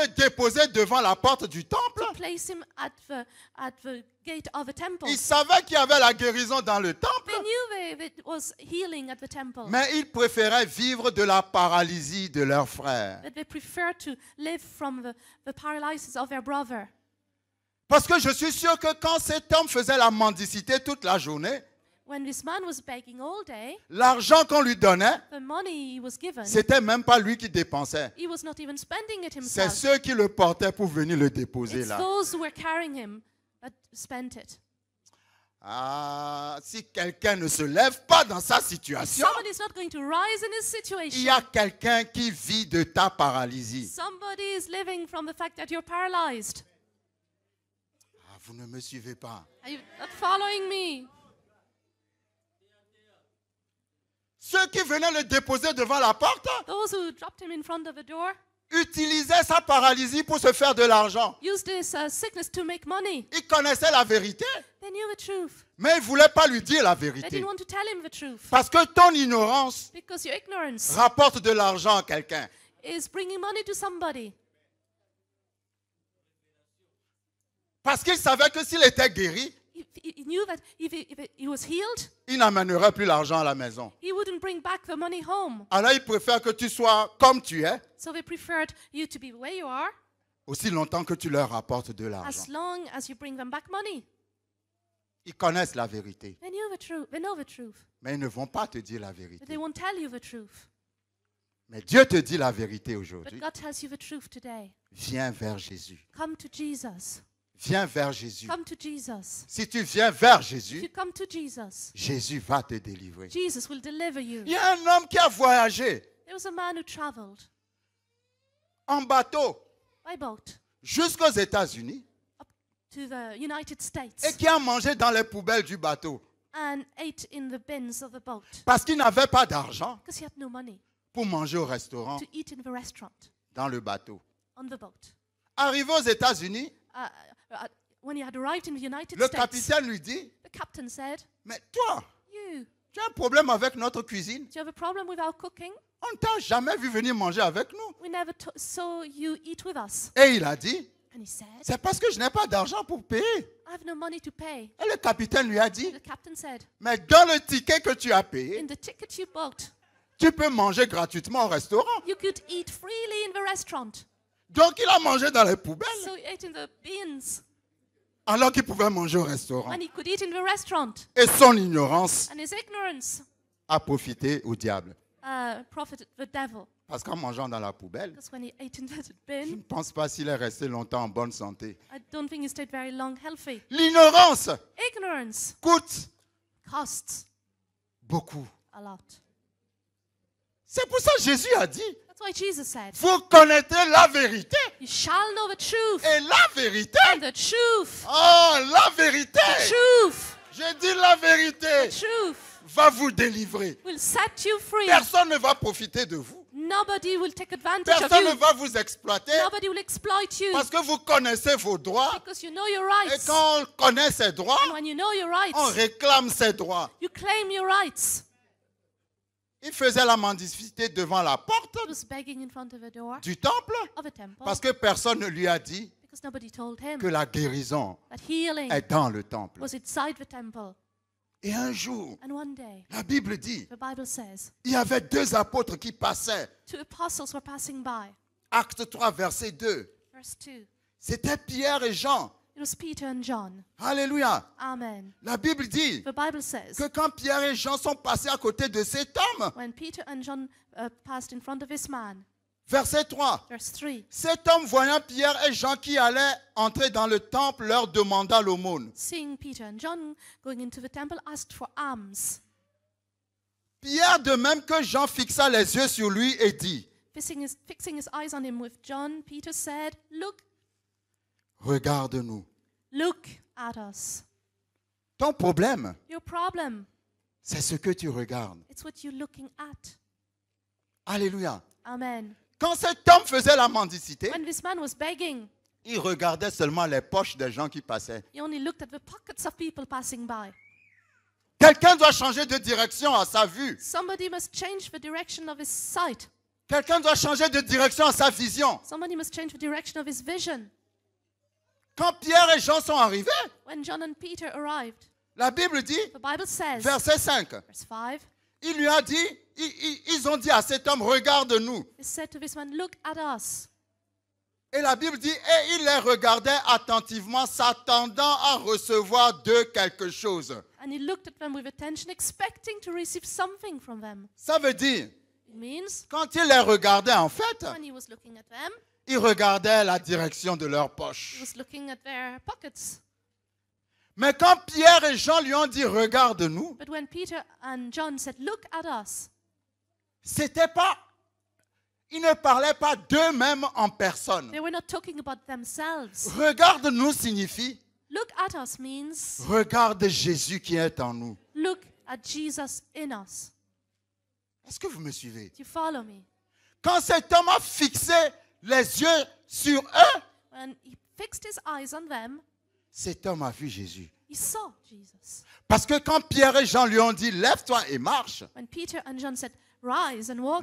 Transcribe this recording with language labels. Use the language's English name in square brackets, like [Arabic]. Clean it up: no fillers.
[French] le déposer devant la porte du temple, [English] to place him at the gate of the temple, [French] ils savaient qu'il y avait la guérison dans le temple, [English] they knew there was healing at the temple. [French] mais ils préféraient vivre de la paralysie de leur frère. [English] But they preferred to live from the paralysis of their brother. [French] Parce que je suis sûr que quand cet homme faisait la mendicité toute la journée, [English] When this man was begging all day, [French] l'argent qu'on lui donnait, [English] the money he was given, [French] c'était même pas lui qui dépensait. [English] he was not even spending it [French] C'est [English] himself. [French] ceux qui le portaient pour venir le déposer [English] It's [French] là. [English] those who were carrying him that spent it. [French] Ah, si quelqu'un ne se lève pas dans sa situation, [English] Somebody is not going to rise in his [French] il [English] situation. [French] y a quelqu'un qui vit de ta paralysie. [English] Somebody is living from the fact that you're paralyzed. [French] Ah, vous ne me suivez pas. [English] Are you not following me? [French] Ceux qui venaient le déposer devant la porte [English] Those who dropped him in front of the door [French] utilisaient sa paralysie pour se faire de l'argent. [English] used this sickness to make money. [French] Ils connaissaient la vérité, [English] They knew the truth. [French] mais ils ne voulaient pas lui dire la [English] They [French] vérité. [English] didn't want to tell him the truth. [French] Parce que ton ignorance [English] Because your ignorance [French] rapporte de l'argent à quelqu'un. [English] is bringing money to somebody. [French] Parce qu'il savait que s'il était guéri, [English] He knew that if he was healed, [French] il n'amènerait plus l'argent à la maison. [English] he wouldn't bring back the money home. [French] Alors il préfère que tu sois comme tu es, [English] So they preferred you to be where you are [French] aussi longtemps que tu leur rapportes de l'argent. [English] as long as you bring them back money. [French] Ils connaissent la vérité, [English] They knew the truth. They know the truth. [French] mais ils ne vont pas te dire la [English] But they [French] vérité. [English] won't tell you the truth. [French] Mais Dieu te dit la vérité [English] But [French] aujourd'hui. [English] God tells you the truth today. [French] Viens vers Jésus. [English] Come to Jesus. [French] Viens vers Jésus. [English] Come to Jesus. [French] Si tu viens vers [English] If you [French] Jésus, [English] come to Jesus, [French] Jésus va te délivrer. [English] Jesus will deliver you. [French] Il y a un homme qui a voyagé [English] There was a man who traveled [French] en bateau [English] by boat [French] jusqu'aux États-Unis [English] to the United [French] et [English] States [French] qui a mangé dans les poubelles du bateau [English] and ate in the bins of the boat [French] parce qu'il n'avait pas d'argent [English] because he had no money [French] pour manger au restaurant [English] to eat in the restaurant [French] dans le bateau. [English] on the boat. [French] Arrivé aux États-Unis, [English] When he had arrived in the United [French] le [English] States, [French] capitaine lui dit, [English] the captain said, [French] mais toi, [English] "You, [French] tu as un problème avec notre cuisine? [English] do you have a problem with our cooking? [French] On ne t'a jamais vu venir manger avec nous. [English] We never saw you eat with us." [French] Et il a dit, [English] And he said, [French] c'est parce que je n'ai pas d'argent pour payer. [English] "I have no money to pay." [French] Et le capitaine lui a dit, [English] The captain said, [French] mais dans le ticket que tu as payé, [English] "In the ticket you bought, [French] tu peux manger gratuitement au restaurant. [English] you could eat freely in the restaurant." [French] Donc il a mangé dans les poubelles [English] So he ate in the bins [French] alors qu'il pouvait manger au restaurant. [English] and he could eat in the restaurant. [French] Et son ignorance [English] And his ignorance [French] a profité au diable. [English] profited the devil. [French] Parce qu'en mangeant dans la poubelle, [English] Because when he ate in the [French] je ne [English] bin, [French] pense pas s'il est resté longtemps en bonne santé. [English] I don't think he stayed very long healthy. [French] L'ignorance [English] Ignorance [French] coûte [English] costs [French] beaucoup. [English] a lot. [French] C'est pour ça que Jésus a dit, [English] That's why Jesus said, [French] vous connaîtrez la vérité. [English] "You shall know the truth." [French] Et la vérité, [English] And the truth, [French] oh, la vérité, [English] truth, [French] je dis la vérité, [English] truth [French] va vous délivrer. [English] will set you free. [French] Personne ne va profiter de vous. [English] Nobody will take advantage of [French] Personne ne [English] you. [French] va vous exploiter [English] Nobody will exploit you [French] parce que vous connaissez vos droits. [English] because you know your [French] Et [English] rights. [French] quand on connaît ses droits, [English] And when you know your [French] on [English] rights, [French] réclame ses droits. [English] you claim your rights. [French] Il faisait la mendicité devant la porte [English] He was begging in front of a door [French] du temple [English] of a temple [French] parce que personne ne lui a dit [English] because nobody told him [French] que la guérison [English] that healing [French] est dans le temple. [English] was inside the temple. [French] Et un jour, [English] And one day, [French] la Bible dit, [English] the Bible says, [French] il y avait deux apôtres qui passaient. [English] 2 apostles were passing by. [French] Acte 3, verset 2. [English] Verse 2. [French] C'était Pierre et Jean. [English] It was Peter and John. [French] Alléluia. [English] Amen. [French] La Bible dit [English] The Bible says, [French] que quand Pierre et Jean sont passés à côté de cet homme, [English] when Peter and John passed in front of this man, [French] verset 3, [English] verse 3, [French] cet homme voyant Pierre et Jean qui allaient entrer dans le temple leur demanda l'aumône. [English] seeing Peter and John going into the temple, asked for alms. [French] Pierre, de même que Jean, fixa les yeux sur lui et dit, [English] Fixing his eyes on him with John, Peter said, "Look, [French] regarde-nous. [English] look at us." [French] Ton problème, [English] Your problem, [French] c'est ce que tu regardes. [English] it's what you're looking at. [French] Alléluia. [English] Amen. [French] Quand cet homme faisait la mendicité, [English] When this man was begging, [French] il regardait seulement les poches des gens qui passaient. [English] he only looked at the pockets of people passing by. [French] Quelqu'un doit changer de direction à sa vue. [English] Somebody must change the direction of his sight. [French] Quelqu'un doit changer de direction à sa vision. [English] Somebody must change the direction of his vision. [French] Quand Pierre et Jean sont arrivés, [English] When John and Peter arrived, [French] la Bible dit, [English] the Bible says, [French] verset 5, [English] verse 5, [French] il lui a dit, ils ont dit à cet homme, regarde-nous. [English] he said to this man, look at us. [French] Et la Bible dit, et il les regardait attentivement, s'attendant à recevoir d'eux quelque chose. [English] And he looked at them with attention, expecting to receive something from them. [French] Ça veut dire, [English] It means, [French] quand il les regardait en fait, [English] when he was looking at them, [French] il regardait la direction de leur [English] he [French] poche. [English] was looking at their pockets. [French] Mais quand Pierre et Jean lui ont dit, regarde-nous, [English] But when Peter and John said, look at us, [French] c'était pas, ils ne parlaient pas d'eux-mêmes en personne. [English] they were not talking about themselves. [French] Regarde-nous signifie, [English] Look at us means, [French] regarde Jésus qui est en nous. [English] look at Jesus in us. [French] Est-ce que vous me suivez? [English] Do you follow me? [French] Quand cet homme a fixé les yeux sur eux, [English] When he fixed his eyes on them, [French] cet homme a vu Jésus. [English] he saw Jesus. [French] Parce que quand Pierre et Jean lui ont dit, lève-toi et marche, [English] When Peter and John said, rise and walk,